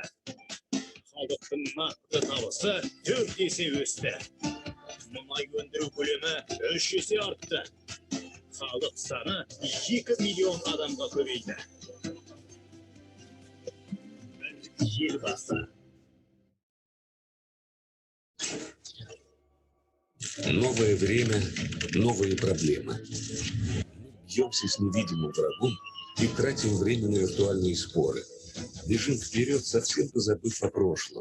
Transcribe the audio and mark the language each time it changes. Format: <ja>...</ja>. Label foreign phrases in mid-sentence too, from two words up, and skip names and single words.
<kk>Халықтың нақты табысы 4 есе өсті. Мұнай өндіру көлемі 3 есе артты. Халық саны 2 миллион адамға көбейді. Елбасы.</kk> <ru>Новое время новые проблемы. Бьемся с невидимым врагом и тратим время на виртуальные споры. Бежим вперед, совсем позабыв о прошлом.</ru>